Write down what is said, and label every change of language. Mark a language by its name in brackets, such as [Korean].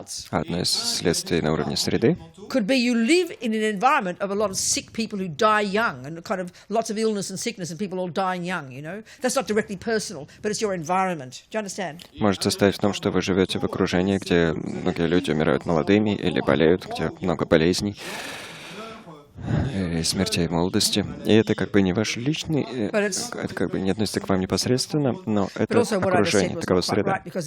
[Russian] Одно из следствий на уровне среды [English] could be you live in an environment of a lot of sick people who die young and kind of lots of illness and sickness and people all dying young, you know. That's not directly personal, but it's your environment. Do you understand? [Russian] Может состоять в том, что вы живете в окружении, где многие люди умирают молодыми или болеют, где много болезней и смертей молодости. И это как бы не ваш личный, это как бы не относится к вам непосредственно, но это окружение, такова среда.